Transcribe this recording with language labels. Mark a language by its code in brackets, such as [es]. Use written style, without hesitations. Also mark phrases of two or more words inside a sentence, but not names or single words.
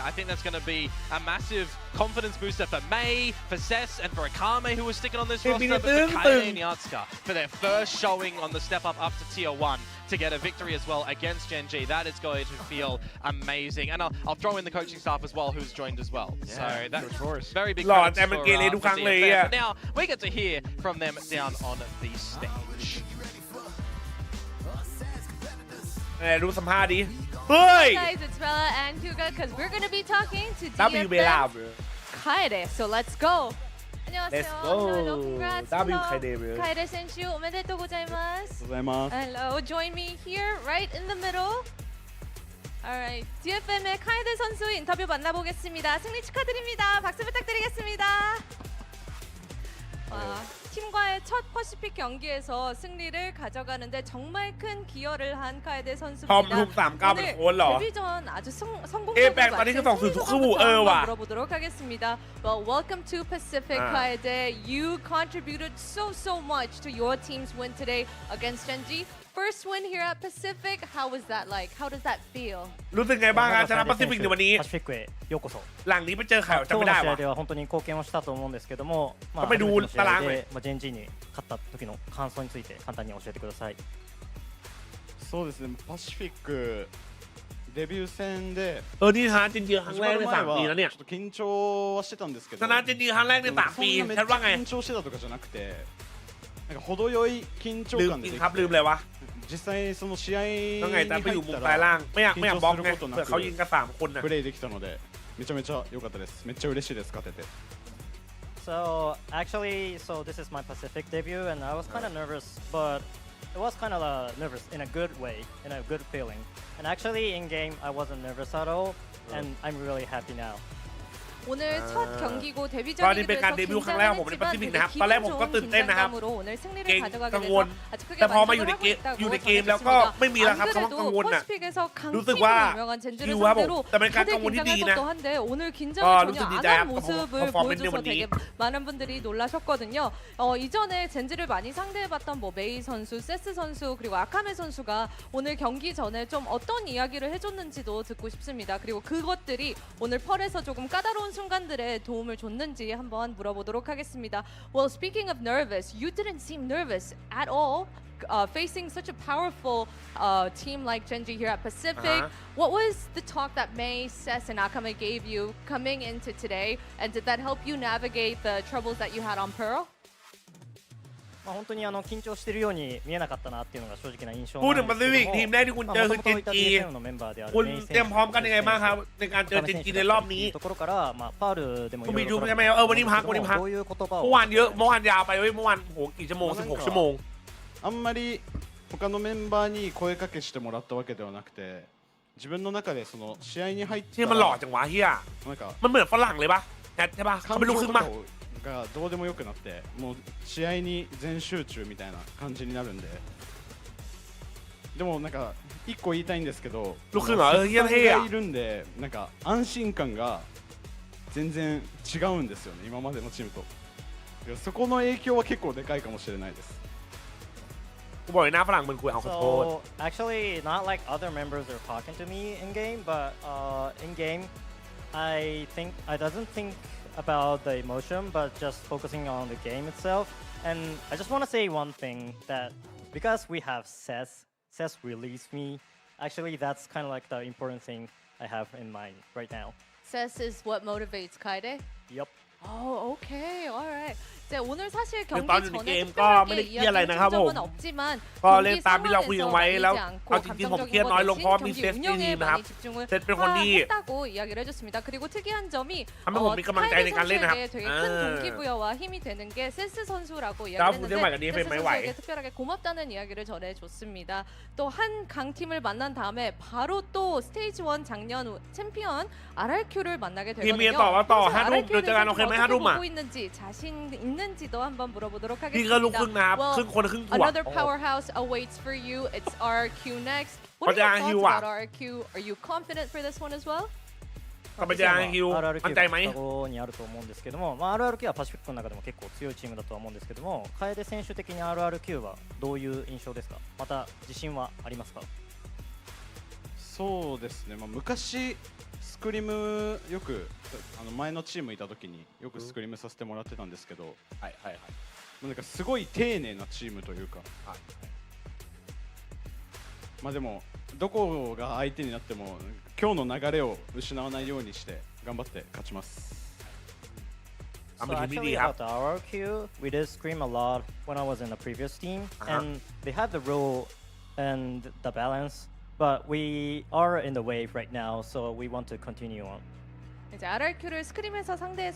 [en] I think that's going to be a massive confidence booster for May, for Cess, and for Akame, who was sticking on this roster, but for Kaide and Yatsuka for their first showing on the step up to Tier 1 to get a victory as well against GENG. That is going to feel amazing. And I'll throw in the coaching staff as well, who's joined as well. Yeah, so that's very big Lord, credits for DFM. But now we get to hear from them down on the stage. [th] ดูสัมภาษณ์ดิเฮ้ย [en] Guys, it's Bella and Huga because we're going to be talking to [ko] W 벨라 [en] DFM Kaide. So let's go. 안녕하세요. Let's go. Hello, congrats. W Hello. Kaide. [ja] Kaide sen슈 おめでとうございます. [en] Hello, join me here, right in the middle. Alright, [ko] DFM의 카이데 선수 인터뷰 만나보겠습니다. 승리 축하드립니다. 박수 부탁드리겠습니다. 팀과의 첫 퍼시픽 경기에서 승리를 가져가는데 정말 큰 기여를 한 카이데 선수입니다. 오늘 데뷔전 아주 성공적으로 마친 승리소감부터 물어보도록 하겠습니다. [en] Well, welcome to Pacific, Kaide. You contributed so much to your team's win today against GENG. first win here at Pacific. How was that like? How does that feel? [th] รู้สึกไงบ้างครับชนะแปซิฟิกในวันนี้ [ja] パシフィックへようこそ。 [th] หลังนี้ไปเจอใครจำ [ja] 今日 [th] ไม่ [ja] の [th] ได้ [ja] 試合 [th] วะ [ja] では本当に貢献をしたと思うんですけども、 [th] ก็ไปดูตารางเลย [ja] ジェンジに勝った時の感想について簡単に教えてください。そうですね、パシフィックデビュー戦で [th] นี่ชนะจริงๆครั้งแรกใน3 ปีแล้วเนี่ย [ja] ちょっと緊張はしてたんですけど、 [th] ชนะจริงๆครั้งแรกใน3 ปีฉันว่าไง [ja] 緊張してたとかじゃなくて、なんか程よい緊張 [th] ลืม [ja] 感 [th] จริ [ja] で [th] ง [ja] でき [th] ครับลืม [ja] て [th] เลยวะ [ja] 実際その試合に [th] แล้วไง [ja] 入 [th] แต่ไปอยู่ [ja] っ [th] มุม [ja] た [th] ซ้าย [ja] ら [th] ล่างไม่อยาก [ja] 緊 [th] บ [ja] 張 [th] ล็อก [ja] する [th] ไง [ja] ことな [th] เผื่อเขายิง [ja] く [th] กัน3 คนน่ะ [ja] プレーできたのでめちゃめちゃ良かったです。めっちゃ嬉しいです勝てて。 [en] So actually, so this is my Pacific debut, and I was kind of nervous, but it was kind of nervous in a good way, in a good feeling. And actually, in game, I wasn't nervous at all, and I'm really happy now. [ko] 오늘 첫 경기고 [th] ก็ [ko] 데뷔전이기도 [th] นี่เป็นการ [ko] 해서 [th] เดบิวต์ครั้งแรกของผมในแป [ko] 긴장은 [th] ซิฟิก [ko] 했지만 [th] นะครับ [ko] 되게 [th] ตอนแรก [ko] 기분 [th] ผมก็ [ko] 좋은 [th] ตื่นเต้นนะครับ [ko] 긴장감으로 오늘 승리를 [th] เก่ง [ko] 가져가게 [th] กังวล [ko] 돼서 아주 크게 [th] แต่พอมาอยู่ใน [ko] 만족을 [th] เก [ko] 하고 [th] มอยู่ใน [ko] 있다고 [th] เกมแล้วก็ [ko] 전해졌습니다. [th] ไม่มีแล้วครับ [ko] 안 [th] คำว่ากังวล [ko] 그래도 [th] น่ะ [ko] 퍼시픽에서 [th] รู้สึก [ko] 강팀으로 [th] ว่า [ko] 유명한 젠지를 [th] คิวครับผม [ko] 상대로 [th] แต่เป็นการ [ko] 다들 [th] กังวลที่ดีนะ [ko] 긴장했었던 한데 오늘 [th] ก็ [ko] 긴장을 [th] รู้สึก [ko] 전혀 [th] ดี [ko] 안 [th] ใจครั [ko] 한 [th] บกับ [ko] 모습을 [th] พอร์ฟอร์แมนซ์ใน [ko] 보여줘서 [th] วันนี้ [ko] 되게 많은 분들이 놀라셨거든요. 이전에 젠지를 많이 상대해봤던 뭐 메이 선수, 세스 선수 그리고 아카메 선수가 오늘 경기 전에 좀 어떤 이야기를 해줬는지도 듣고 싶습니다. 그리고 그것들이 오늘 펄에서 조금 까다로운 순간들에 도움을 줬는지 한번 물어보도록 하겠습니다. [en] Well, speaking of nervous, you didn't seem nervous at all. Facing such a powerful team like GENG here at Pacific, what was the talk that Mei, Sess, and Akame gave you coming into today, and did that help you navigate the troubles that you had on Pearl? [ja] 本当に緊張しているように見えなかったなっていうのが正直な印象 [th] พูด [ja] な [th] ถึ [ja] ん [th] ง [ja] で [th] แป [ja] す [th] ซิฟิ [ja] け [th] ก [ja] ど [th] ที [ja] も [th] มแรกที่คุณเจอคือ [ja] 元 [th] เจน [ja] 々いた [th] จี [ja] DFM のメンバーである [th] คุณ [ja] メイ [th] เตรียมพร้อมกันยังไงบ้างครับในการเจอ [ja] 選 [th] เจ [ja] 手 [th] นจีในรอบนี้ [ja] ところからファウルでも [th] คุณ [ja] い [th] มี [ja] ろい [th] ดู [ja] ろ [th] ใช่ไหมวันนี้พักวันนี้พัก [ja] どういう言葉 [th] เมื่อ [ja] を [th] วานเยอะเมื่อวานยาวไปเว้ยเมื่อวานโหกี่ชั่วโมง16 ชั่วโมง [ja] あんまり他のメンバーに声かけしてもらったわけではなくて、自分の中でその試合に入っ [th] ที่ [ja] た [th] มันหล่อ [ja] ら [th] จังวะเฮีย [ja] なんか [th] มันเหมือนฝรั่งเลยปะแอดใช่ปะเขา [ja] 感 [th] เป็นลูกค [ja] 情 [th] รึ่ง [ja] と [th] ปะ [ja] かがどうでもよくなって、もう試合に全集中みたいな感じになるんで。でもなんか一個言いたいんですけど、 [th] ลูกครึ่งเหรอเฮียเท่อะ [ja] がいるんで、なんか安心感が全然違うんですよね、今までのチームと。そこの影響は結構でかいかもしれないです。 [th] กูบอกเลยหน้าฝรั่งมันคุยเอาขอโทษ [en] So actually, not like other members are talking to me in game, but in game, I doesn't think about the emotion, but just focusing on the game itself. And I just want to say one thing that because we have Sess released me. Actually, that's kind of like the important thing I have in mind right now. Sess is what motivates Kaide? Yup. Oh, okay, alright. [ko] 이제 오늘 사실 [th] คือ [ko] 경기 [th] ตอนอยู่ในเก [ko] 전에 [th] มก็ไม่ได้ [ko] 특별하게 [th] เครียดอะไร [ko] 이야기를 [th] นะครับ [ko] 준 [th] ผม [ko] 적은 없지만 [th] ก็เล่น [ko] 경기 [th] ตามที่เราคุยกันไว้ [ko] 상황에서 [th] แล้ว [ko] 밀리지 않고 [th] เอาจริงๆผมเครียดน้อยลงเพราะมี [ko] 감정적인 [th] เซฟ [ko] 거대신 [th] ที่ดี [ko] 경기 [th] นะครับ [ko] 운영에 많이 집중을 [th] เซฟเป็นคนที่ [ko] 했다고 이야기를 해줬습니다. 그리고 특이한 점이 [th] ทำให้ผมมีกำลังใจในการเล่นนะครับ [ko] 선수에게 되게 큰 동기부여와 힘이 되는 게 세스 선수라고 자, 이야기를 무슨 말이야, 했는데 DFM 세스 많이 선수에게 와요. 특별하게 고맙다는 이야기를 전해줬습니다. 또 한 강팀을 만난 다음에 바로 또 스테이지 1 작년 챔피언 RRQ를 만나게 [th] ทีมเมีย [ko] 되거든요. [th] ต่อว่าต่อ [ko] 평소 [th] 5 ทุ่มเดี๋ยวเจอกันโอเคไหม [ko] RRQ를 [th] 5 ทุ่ม [ko] 어떻게 [th] อ่ะ [ko] 보고 있는지 자신 있는지도 한번 물어보도록 [th] นี่ก็ลูกครึ่ง [ko] 하겠습니다. [th] นะครับ [en] Well, [th] ครึ่งคนครึ่งตัว [en] another powerhouse awaits for you. It's RRQ next. What are your [th] เขาจะ [en] thoughts [th] RRQ อ่ะ [en] about RRQ? Are you confident for this one as well? [th] กลับไปเจอคิว RRQ มั่นใจไหม [ja] が双子にあると思うんですけども、RRQ はパシフィックの中でも結構強いチームだとは思うんですけども、楓選手的に RRQ はどういう印象ですか？また自信はありますか？そうですね、昔スクリムよく前のチームいた時によくスクリムさせてもらってたんですけど、はいはいはい、なんかすごい丁寧なチームというか、はい、まあでもどこが相手になっても今日の流れを失わないようにして頑張って勝ちます。 [en] So actually about the RRQ, we did scream a lot when I was in the previous team, and they had the role and the balance, but we are in the wave right now, so we want to continue on. [ko] 이제 RRQ를 스크림에서 상대해서